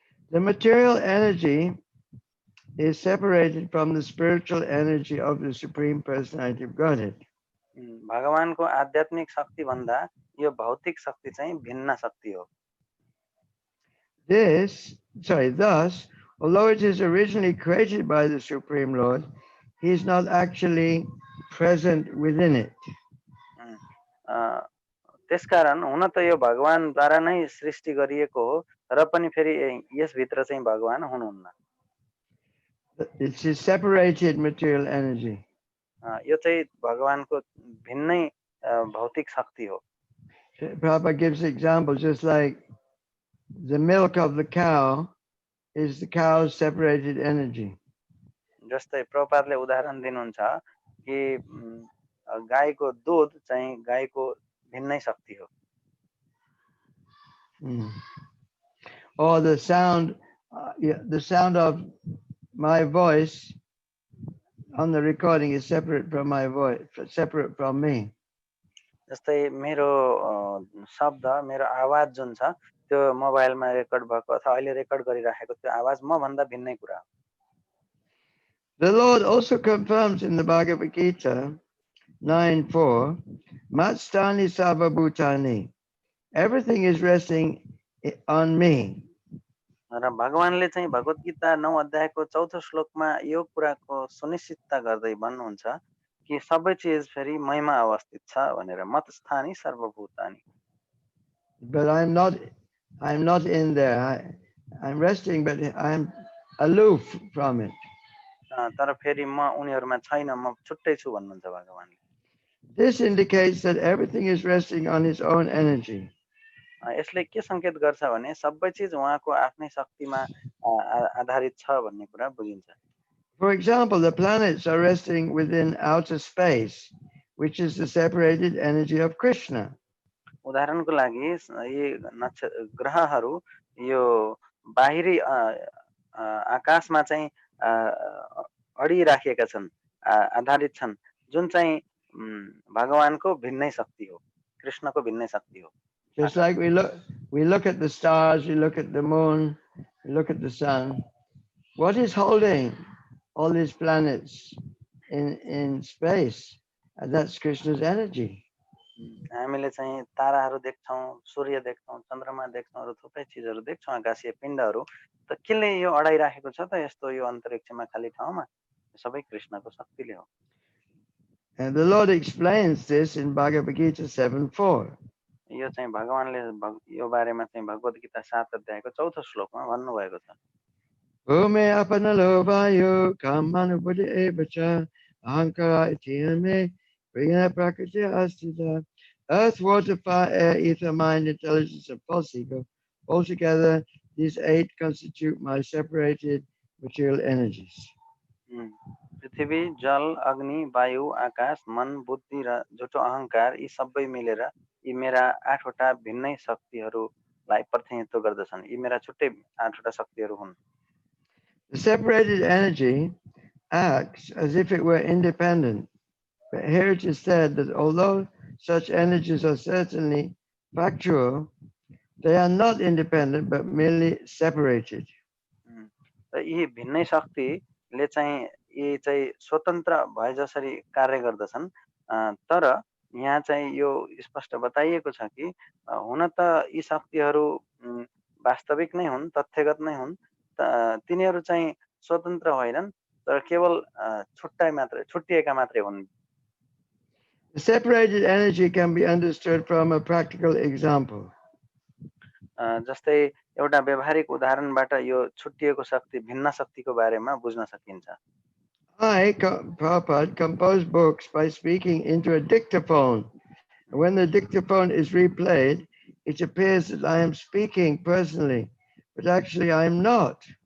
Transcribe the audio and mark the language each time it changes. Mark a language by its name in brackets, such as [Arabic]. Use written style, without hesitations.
[English] The material energy is separated from the spiritual energy of the Supreme Personality of Godhead. [Nepali] भगवानको आध्यात्मिक शक्ति भन्दा यो भौतिक शक्ति चाहिँ भिन्न शक्ति हो। [English] Thus, although it is originally created by the Supreme Lord, he is not actually present within it. [Nepali] त्यसकारण हुन त यो भगवानद्वारा नै सृष्टि गरिएको हो, र पनि फेरि यसभित्र चाहिँ भगवान हुनुहुन्न। [English] It's his separated material energy. [Nepali] यो चाहिँ भगवानको भिन्नै भौतिक शक्ति हो। [English] Prabhupada gives examples, just like the milk of the cow is the cow's separated energy. [Nepali] जस्तै प्रभुपादले उदाहरण दिनुहुन्छ कि गाईको दूध चाहिँ गाईको भिन्नै शक्ति हो। [English] Or the sound of my voice on the recording is separate from my voice, separate from me. [Nepali] जस्तै मेरो शब्द, मेरो आवाज जुन छ त्यो मोबाइलमा रेकर्ड भएको अथवा अहिले रेकर्ड गरिराखेको त्यो आवाज म भन्दा भिन्नै कुरा हो। [English] The Lord also confirms in the Bhagavad Gita 9:4, [Sanskrit] Matstani Sarvabhutani, [English] everything is resting on me. [Nepali] र भगवानले चाहिँ भगवत गीता 9 अध्यायको 4औं श्लोकमा यो कुराको सुनिश्चितता गर्दै भन्नुहुन्छ कि सबै चिज फेरि मैमा अवस्थित छ भनेर, [Sanskrit] मतस्थानी सर्वभूतानि। [English] But I'm not in there. I'm resting, but I'm aloof from it. [Nepali] तर फेरि म उनीहरुमा छैन, म छुट्टै छु भन्नुहुन्छ भगवानले। [English] This indicates that everything is resting on its own energy. [Nepali] यसले के संकेत गर्छ भने सबै चिज उहाँको आफ्नै शक्तिमा आधारित छ भन्ने कुरा बुझिन्छ। [English] For example, the planets are resting within outer space, which is the separated energy of Krishna. [Nepali] उदाहरणको लागि यी ग्रहहरू यो बाहिरी आकाशमा चाहिँ अडिराखेका छन्, आधारित छन्, जुन चाहिँ भगवानको भिन्नै शक्ति हो, कृष्णको भिन्नै शक्ति हो। [English] Just like we look at the stars, we look at the moon, we look at the sun. what is holding all these planets in space? And that's Krishna's energy. [Nepali] हामीले चाहिँ ताराहरू देख्छौं, सूर्य देख्छौं, चन्द्रमा देख्छौं र थुप्रै चीजहरू देख्छौं आकाशीय पिण्डहरू। त केले यो अडाइराखेको छ त यस्तो यो अन्तरिक्षमा खाली ठाउँमा? सबै कृष्णको शक्तिले हो। [English] And the Lord explains this in Bhagavad Gita 7:4. [Nepali] यो चाहिँ भगवानले यो बारेमा चाहिँ भगवत गीता 7 अध्यायको 4औं श्लोकमा भन्नुभएको छ। [Sanskrit] Bhume apanalo vayu kamanu buddhi evacha ahankara itiyame priyana prakriti astita. [English] Earth, water, fire, air, ether, mind, intelligence, and false ego. Altogether, these 8 constitute my separated material energies. [Nepali] पृथ्वी, जल, अग्नि, वायु, आकाश, मन, बुद्धि र झुटो अहंकार यी सबै मिलेर यी मेरा 8 वटा भिन्नै शक्तिहरूलाई प्रतिनिधित्व गर्दछन्। यी मेरा छुट्टै 8 वटा शक्तिहरू हुन्। [English] The separated energy acts as if it were independent. But here it is said that although such energies are certainly factual, they are not independent but merely separated. [Nepali] यी भिन्नै शक्तिले चाहिँ यी चाहिँ स्वतन्त्र भए जसरी कार्य गर्दछन्, तर यहाँ चाहिँ यो स्पष्ट बताइएको छ कि हुन त यी शक्तिहरू वास्तविक नै हुन्, तथ्यगत नै हुन्, तिनीहरू चाहिँ स्वतन्त्र होइनन्, तर केवल छुट्टिएका मात्रै हुन्। [English] The separated energy can be understood from a practical example. [Nepali] जस्तै एउटा व्यवहारिक उदाहरणबाट यो छुट्टिएको शक्ति भिन्न शक्तिको बारेमा बुझ्न सकिन्छ। [English] I, Prabhupada, compose books by speaking into a dictaphone. When the dictaphone is replayed, it appears that I am speaking personally, but actually I am not.